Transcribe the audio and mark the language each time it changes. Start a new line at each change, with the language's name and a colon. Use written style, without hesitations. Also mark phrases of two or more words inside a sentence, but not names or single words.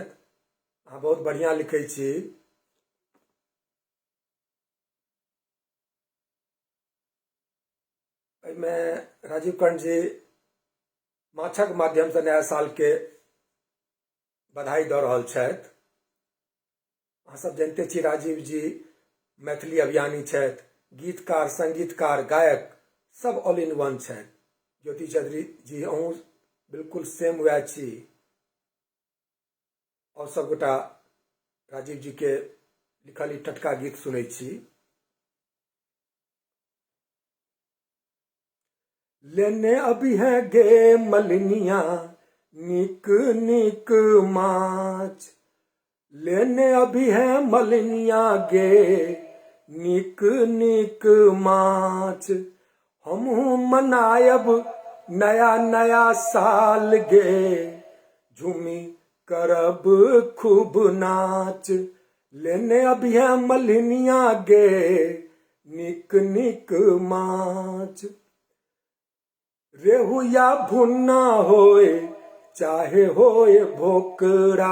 Maithili: अहाँ बहुत बढ़िया लिखै छी। में राजीव कर्ण जी माछक माध्यम से नया साल के बधाई दऽ रहल छथि। अहाँ सब जानते छी राजीव जी मैथिली अभियानी छथि, गीतकार, संगीतकार, गायक सब
English: all in one
Maithili: छथि। ज्योति चौधरी जी अहूँ बिल्कुल सेम वएह छी। और सब गोटा राजीव जी के लिखल ई टटका गीत सुनै छी। लेने अभी है गे मलनिया निक निक माछ। लेने अभी है मलनिया गे निक निक माछ। हमहू मनायब नया नया साल गे झूमी करब खूब नाच। लेने अभी है मलनिया गे निक निक माछ। रेहू या भुन्ना होए चाहे होए भोकरा।